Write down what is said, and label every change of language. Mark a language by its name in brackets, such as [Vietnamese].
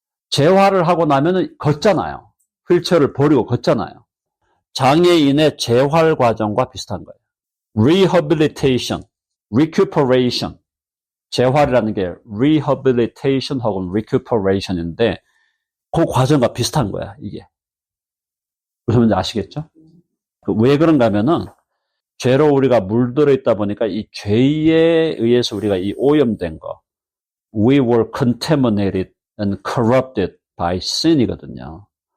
[Korean] 재활을 하고 나면은 걷잖아요. 휠체어를 버리고 걷잖아요. 장애인의 재활 과정과 비슷한 거예요. [English] rehabilitation, recuperation. [Korean] 재활이라는 게 rehabilitation 혹은 recuperation인데 그 과정과 비슷한 거야, 이게. 무슨 말인지 아시겠죠? 왜 그런가 하면은 죄로 우리가 물들어 있다 보니까 이 죄에 의해서 우리가 이 오염된 거 [English] we were contaminated and corrupted by sin [Korean] 이거든요.